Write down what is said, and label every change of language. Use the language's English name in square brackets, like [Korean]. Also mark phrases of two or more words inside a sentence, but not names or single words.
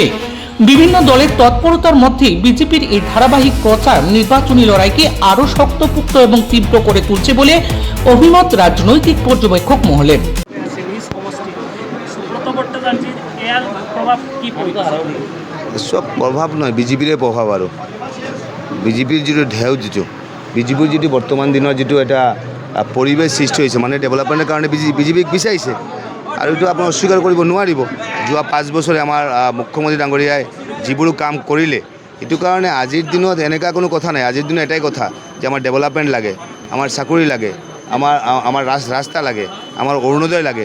[Bangla] বিভিন্ন দলের তৎপরতার মধ্যে বিজেপির এই ধারাবাহিক প্রচার নির্বাচনী লড়াইকে আরো শক্তপোক্ত এবং তীব্র করে তুলছে বলে অভিমত রাজনৈতিক পর্যবেক্ষক মহলের। সব প্রভাব নয়, বিজেপির প্রভাব আরও বিজেপির যিটো ঢেউ বিজেপির যিটো বর্তমান দিনের যিটো এটা পরিবেশ সৃষ্টি হয়েছে, মানে ডেভেলপমেন্টের কারণে [Assamese] বিজেপিক বিচাৰিছে আৰু এইটো আপুনি অস্বীকাৰ কৰিব নোৱাৰিব। যোৱা 5 বছৰে আমাৰ মুখ্যমন্ত্ৰী ডাঙৰীয়াই যিবোৰ কাম কৰিলে, এইটো কাৰণে আজিৰ দিনত এনেকুৱা কোনো কথা নাই। আজিৰ দিনত এটাই কথা যে আমাৰ ডেভেলপমেণ্ট লাগে, আমাৰ চাকৰি লাগে, আমাৰ ৰাস্তা লাগে, আমাৰ অৰুণোদয় লাগে।